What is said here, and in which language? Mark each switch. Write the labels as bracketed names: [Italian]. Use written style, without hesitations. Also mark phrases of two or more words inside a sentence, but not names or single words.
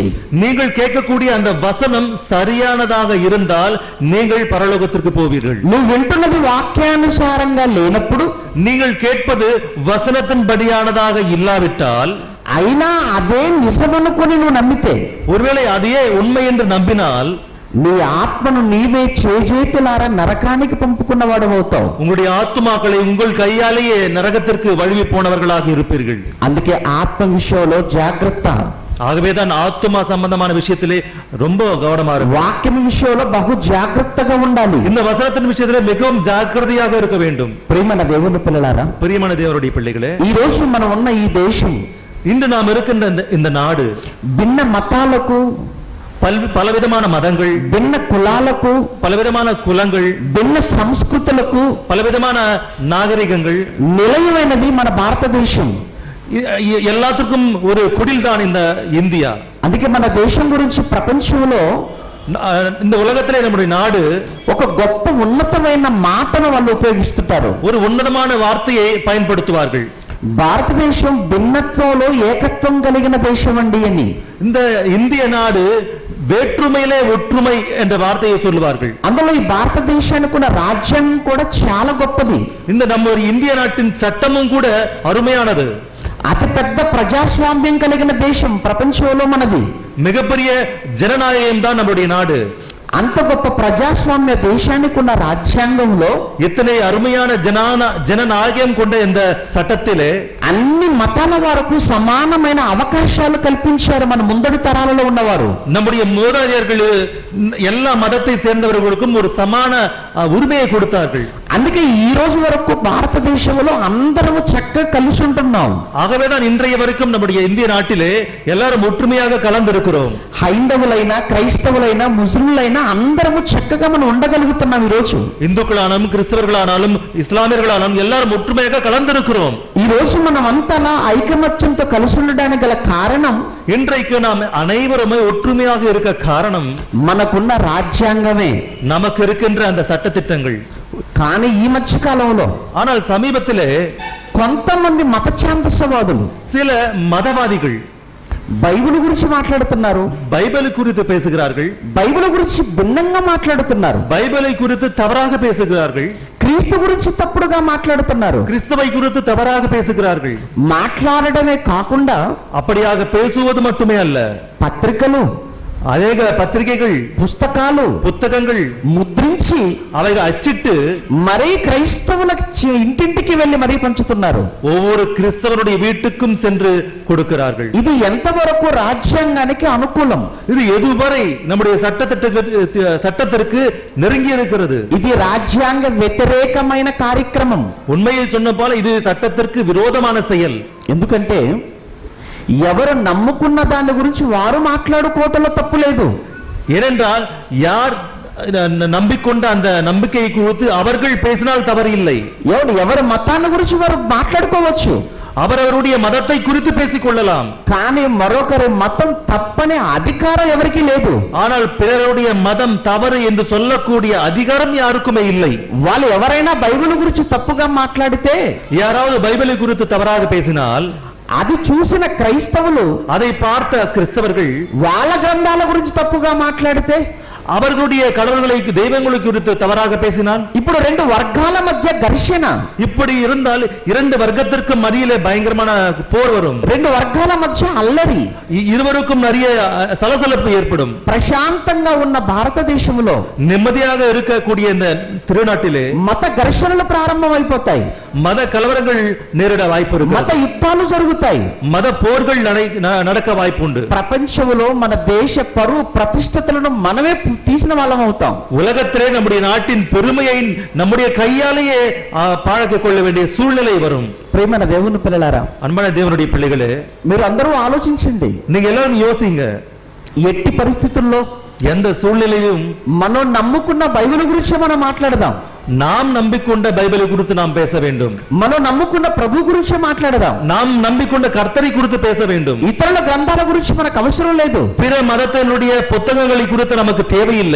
[Tamil] நீங்கள் கேட்கக்கூடிய அந்த வசனம் சரியானதாக இருந்தால் நீங்கள் பரலோகத்திற்கு போவீர்கள். [Telugu] నువ్వు వింటున్నది వాక్యానుసారంగా లేనప్పుడు, [Tamil] நீங்கள் கேட்பது வசனத்தின்படியானதாக இல்லாவிட்டால், [Telugu] అయినా అదే నిజమనుకొని నువ్వు నమ్మితే, [Tamil] ஒருவேளை அதையே உண்மை என்று நம்பினால், [Telugu] నీ ఆత్మను నీవే చేజేతులారా నరకానికి పంపుకున్నవాడు అవుతావు. [Tamil] உங்களுடைய ஆத்துமாக்களை உங்கள் கையாலேயே நரகத்திற்கு வழுவி போனவர்களாக இருப்பீர்கள். [Telugu] అందుకే ఆత్మ విషయంలో జాగ్రత్త. [Tamil] ஆகவேதான் ஆத்துமா சம்பந்தமான விஷயத்திலே ரொம்ப கவனமா இருக்கும். [Telugu] వాక్యం విషయంలో బహు జాగ్రత్తగా ఉండాలి. [Tamil] இந்த வசனத்தின் விஷயத்திலே மிகவும் ஜாக்கிரதையாக இருக்க வேண்டும். [Telugu] ప్రియమైన దేవుని పిల్లలారా, [Tamil] பிரியமான தேவனுடைய பிள்ளைகளே, [Telugu] ఈ రోజు మనం ఉన్న ఈ దేశం, [Tamil] இன்று நாம் இருக்கின்ற இந்த நாடு [Telugu] భిన్న మతాలకు, [Tamil] பலவிதமான மதங்கள், [Telugu] భిన్న కులాలకు, [Tamil] பலவிதமான குலங்கள், [Telugu] భిన్న సంస్కృతులకు, [Tamil] பலவிதமான நாகரிகங்கள், [Telugu] నిలయమైనది మన భారతదేశం. [Tamil] எல்லாத்துக்கும் ஒரு குடில் தான் இந்த இந்தியா. [Telugu] అందుకే మన దేశం గురించి ప్రపంచంలో, [Tamil] இந்த உலகத்திலே நம்முடைய நாடு [Telugu] ఒక గొప్ప ఉన్నతమైన మాటను వాళ్ళు ఉపయోగిస్తుంటారు. [Tamil] ஒரு ఉన్నతமான வார்த்தையை பயன்படுத்துவார்கள். [Telugu] భారతదేశం భిన్నత్వంలో ఏకత్వం కలిగిన దేశం అండి అని. [Tamil] இந்த இந்திய நாடு வேற்றுமையிலே ஒற்றுமை என்ற வார்த்தையை சொல்லுவார்கள். [Telugu] అందులో ఈ భారతదేశానికి ఉన్న రాజ్యాంగం కూడా చాలా గొప్పది. [Tamil] இந்த நம்ம இந்திய நாட்டின் சட்டமும் கூட அருமையானது. [Telugu] అతిపెద్ద ప్రజాస్వామ్యం కలిగిన దేశం ప్రపంచంలో మనది. [Tamil] மிகப்பெரிய ஜனநாயகம் தான் நம்முடைய நாடு. [Telugu] అంత గొప్ప ప్రజాస్వామ్య దేశానికి ఉన్న రాజ్యాంగంలో [Tamil] இத்தனை அருமையான ஜனநாயகம் கொண்ட இந்த சட்டத்திலே [Telugu] అన్ని మతాల వారికి సమానమైన అవకాశాలు కల్పించారు మన ముందడి తరాలలో ఉన్నవారు. [Tamil] நம்முடைய மூதாதையர்கள் எல்லா மதத்தை சேர்ந்தவர்களுக்கும் ஒரு சமான உரிமையை கொடுத்தார்கள். [Telugu] అందుకే ఈ రోజు వరకు భారతదేశంలో అందరము చక్కగా కలిసి ఉంటున్నాం. [Tamil] ஆகவேதான் இன்றைய வரைக்கும் நம்முடைய இந்திய நாட்டிலே எல்லாரும் ஒற்றுமையாக கலந்திருக்கிறோம். [Telugu] హైందవులైనా, క్రైస్తవులైనా, ముస్లింలైనా అందరము చక్కగా మనం ఉండగలుగుతున్నాం. ఈ రోజు [Tamil] இந்துக்களானாலும் கிறிஸ்தவர்களானாலும் இஸ்லாமியர்களானாலும் எல்லாரும் ஒற்றுமையாக கலந்திருக்கிறோம். [Telugu] ఈ రోజు మనం అంతలా ఐకమత్యంతో కలిసి ఉండడానికి గల కారణం, [Tamil] இன்றைக்கு நாம் அனைவருமே ஒற்றுமையாக இருக்க காரணம் [Telugu] మనకున్న రాజ్యాంగమే, [Tamil] நமக்கு இருக்கின்ற அந்த சட்டதிட்டங்கள். [Telugu] కానీ ఈ మధ్య కాలంలో [Tamil] ஆனால் சமீபத்திலே [Telugu] కొంతమంది మత ఛాందసవాదులు, [Tamil] சில మతవాదిகள் [Telugu] బైబిల్ గురించి మాట్లాడుతున్నారు, [Tamil] பைபிள் குறித்து பேசுகிறார்கள், [Telugu] బైబిల్ గురించి భిన్నంగా మాట్లాడుతున్నారు, [Tamil] பைபிளை குறித்து தவறாக பேசுகிறார்கள், [Telugu] క్రీస్తు గురించి తప్పుడుగా మాట్లాడుతున్నారు. [Tamil] கிறிஸ்துவை குறித்து தவறாக பேசுகிறார்கள். [Telugu] మాట్లాడడమే కాకుండా [Tamil] அப்படியாக பேசுவது மட்டுமே அல்ல, [Telugu] పత్రికలు, [Tamil] அநேக பத்திரிகைகள், [Telugu] పుస్తకాలు, [Tamil] புத்தகங்கள் [Telugu] ముద్రించి [Tamil] அவைகள் அச்சிட்டு [Telugu] మరీ క్రైస్తవుల ఇంటింటికి వెళ్లి మరీ పంచుతున్నారు. [Tamil] ஒவ்வொரு கிறிஸ்தவனுடைய வீட்டுக்கும் சென்று கொடுக்கிறார்கள். [Telugu] ఇది ఎంతవరకు రాజ్యాంగానికి అనుకూలం? [Tamil] இது எதுவரை நம்முடைய சட்டத்திற்கு நெருங்கி இருக்கிறது? [Telugu] ఇది రాజ్యాంగ వ్యతిరేకమైన కార్యక్రమం. [Tamil] உண்மையை சொன்ன போல இது சட்டத்திற்கு விரோதமான செயல். [Telugu] ఎందుకంటే ఎవరు నమ్ముకున్న దాని గురించి వారు మాట్లాడుకోవటంలో తప్పు లేదు. [Tamil] ஏனென்றால் யார் நம்பிக்கொண்ட அந்த நம்பிக்கையை குறித்து அவர்கள் பேசினால் தவறு இல்லை. [Telugu] ఎవరి మతాన్ని గురించి వారు మాట్లాడుకోవచ్చు, [Tamil] அவரவருடைய மதத்தை குறித்து பேசிக் கொள்ளலாம். [Telugu] కానీ మరొకరి మతం తప్పనే అధికారం ఎవరికీ లేదు. [Tamil] ஆனால் பிறருடைய மதம் தவறு என்று சொல்லக்கூடிய அதிகாரம் யாருக்குமே இல்லை. [Telugu] వాళ్ళు ఎవరైనా బైబిల్ గురించి తప్పుగా మాట్లాడితే, [Tamil] யாராவது பைபிளை குறித்து தவறாக பேசினால் [Telugu] అది చూసిన క్రైస్తవులు, [Tamil] அதை பார்த்த கிறிஸ்தவர்கள் [Telugu] వాళ్ళ గ్రంథాల గురించి తప్పుగా మాట్లాడితే, [Tamil] அவர்களுடைய கடவுள்களை தெய்வங்களை குறித்து தவறாக பேசினால், [Telugu] ఇప్పుడు రెండు వర్గాల మధ్య ఘర్షణ, [Tamil] இப்படி இருந்தால் இரண்டு வர்க்கத்திற்கு மத்தியிலே பயங்கரமான போர் வரும். [Telugu] రెండు వర్గాల మధ్య అల్లరి, [Tamil] இருவருக்கும் நிறைய சலசலப்பு ஏற்படும். [Telugu] ప్రశాంతంగా ఉన్న భారతదేశంలో, [Tamil] நிம்மதியாக இருக்கக்கூடிய இந்த திருநாட்டிலே [Telugu] మత ఘర్షణలు ప్రారంభమైపోతాయి, [Tamil] மத கலவரங்கள் நேரிட வாய்ப்பு இருக்கு, [Telugu] మత యుద్ధాలు జరుగుతాయి, [Tamil] மத போர்கள் நடக்க வாய்ப்பு உண்டு. [Telugu] ప్రపంచంలో మన దేశ పరువు ప్రతిష్టతలను మనమే తీసిన వాళ్ళం అవుతాం. [Tamil] உலகத்திலே நம்முடைய நாட்டின் பெருமையை நம்முடைய கையாலேயே பாழாக்கிக் கொள்ள வேண்டிய சூழ்நிலை வரும். [Telugu] ప్రియమైన దేవుని పిల్లలారా, [Tamil] அன்பான தேவனுடைய பிள்ளைகளே, [Telugu] మీరు అందరూ ఆలోచించండి. [Tamil] நீங்க எல்லாரும் யோசிங்க, [Telugu] ఎట్టి పరిస్థితుల్లో [Tamil] எந்த சூழ்நிலையிலும் [Telugu] మనం నమ్ముకున్న బైబిల్ గురించి మనం మాట్లాడదాం. [Tamil] நாம் நம்பிக்கொண்ட பைபிளை குறித்து நாம் பேச வேண்டும். [Telugu] మనం నమ్ముకున్న ప్రభు గురించి మాట్లాడదాం. [Tamil] நாம் நம்பிக்கொண்ட கர்த்தரை குறித்து பேச வேண்டும். [Telugu] ఇతరుల గ్రంథాల గురించి మనకు అవసరం లేదు. [Tamil] பிற మతத்தினுடைய పుస్తకங்களை குறித்து நமக்கு தேவையில்லை.